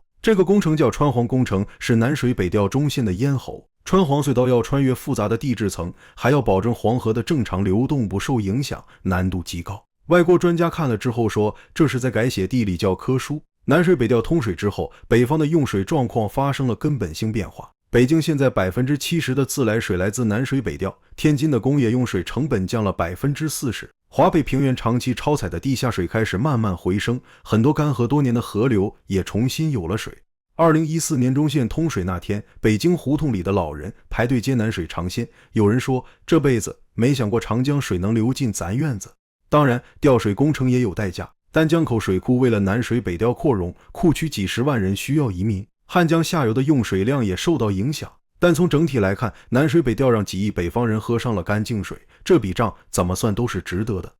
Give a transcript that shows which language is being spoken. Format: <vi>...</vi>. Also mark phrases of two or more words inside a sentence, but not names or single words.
<zh>這個工程叫穿黃工程，是南水北調中線的咽喉。穿黃隧道要穿越複雜的地質層，還要保證黃河的正常流動不受影響，難度極高。外國專家看了之後說，這是在改寫地理教科書。南水北調通水之後，北方的用水狀況發生了根本性变化。北京现在70%的自来水來自南水北調，天津的工業用水成本降了40%，華北平原長期超採的地下水開始慢慢回升，很多乾涸多年的河流也重新有了水。2014年中線通水那天，北京胡同裡的老人排隊接南水嘗鮮，有人說這輩子沒想過長江水能流進咱院子。當然，調水工程也有代價，丹江口水庫為了南水北調擴容，庫區幾十萬人需要移民，漢江下游的用水量也受到影響。但從整體來看，南水北調讓幾億北方人喝上了乾淨水，這筆賬怎麼算都是值得的。</zh>